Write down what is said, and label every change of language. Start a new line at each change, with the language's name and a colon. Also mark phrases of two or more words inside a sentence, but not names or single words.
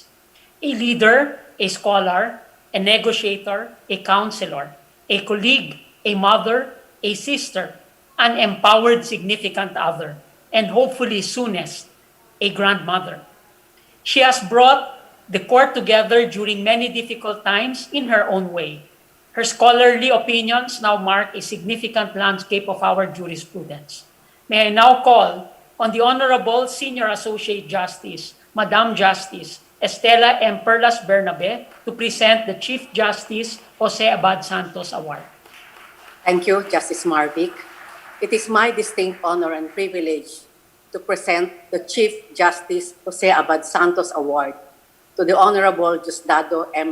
English: A leader, a scholar, a negotiator, a counselor, a colleague, a mother, a sister, an empowered significant other, and hopefully soonest, a grandmother. She has brought the court together during many difficult times in her own way. Her scholarly opinions now mark a significant landscape of our jurisprudence. May I now call on the Honorable Senior Associate Justice, Madam Justice Estela M. Perlas Bernabe, to present the Chief Justice Jose Abad Santos Award. Thank you, Justice Marvick. It is my distinct honor and privilege to present the Chief Justice Jose Abad Santos Award to the Honorable Diosdado M.